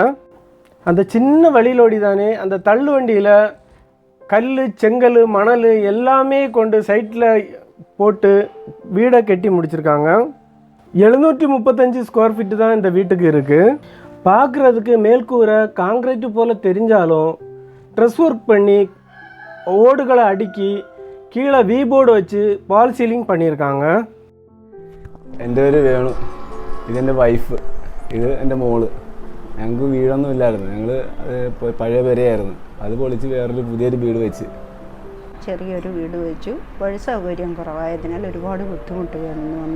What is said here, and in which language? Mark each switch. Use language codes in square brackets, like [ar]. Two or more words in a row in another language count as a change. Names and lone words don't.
[ta] அந்த சின்ன வழியிலோடி தானே அந்த தள்ளு வண்டியில் கல், செங்கல், மணல் எல்லாமே கொண்டு சைட்டில் போட்டு வீடை கட்டி முடிச்சிருக்காங்க. 735 [en] square feet [ta] தான் இந்த வீட்டுக்கு இருக்குது. பார்க்குறதுக்கு மேல்கூரை காங்கிரீட்டு போல் தெரிஞ்சாலும் [en] truss work [ta] பண்ணி ஓடுகளை அடுக்கி கீழே [en] V board [ta] வச்சு [en] false ceiling [ta] பண்ணியிருக்காங்க. [ml] എൻ്റെ പേര് വേണു, ഇതെൻ്റെ വൈഫ്, ഇത് എൻ്റെ മോള്. ഞങ്ങൾക്ക് വീടൊന്നും ഇല്ലായിരുന്നു. ഞങ്ങൾ പഴയ പെരയായിരുന്നു, അത് പൊളിച്ച് വേറൊരു പുതിയൊരു വീട് വെച്ച്. ചെറിയൊരു വീട് വെച്ചു. വഴി സൗകര്യം കുറവായതിനാൽ ഒരുപാട് ബുദ്ധിമുട്ട് വന്നു.